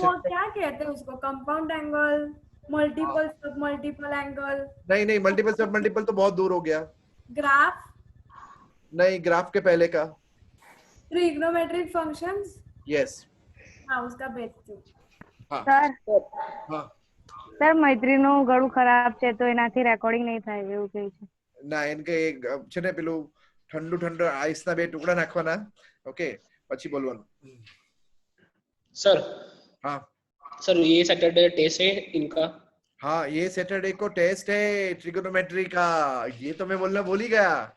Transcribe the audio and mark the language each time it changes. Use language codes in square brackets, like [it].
[hi] वो क्या कहते हैं उसको? [en] Compound angle, multiple सब multiple angle. [hi] नहीं, मल्टीपल सब मल्टीपल तो बहुत दूर हो गया। [en] graph [hi] नहीं, ग्राफ के पहले का [en] Trigonometric functions. Yes, [hi] हाँ उसका बेस्ट। हाँ [en] sir [hi] हाँ [gu] સર મૈત્રીનું ગળું ખરાબ છે તો એનાથી રેકોર્ડિંગ નહીં થાય એવું કહે છે. ના એનકે એક છે ને પેલું ઠંડુ આઈસ ના 2 ટુકડા નાખવાના, ઓકે, પછી બોલવાનું। [en] sir [hi] हाँ सर ये सैटरडे टेस्ट है इनका। हाँ, ये सैटरडे को टेस्ट है ट्रिगोनोमेट्री का। ये तो मैं बोलना भूल ही गया।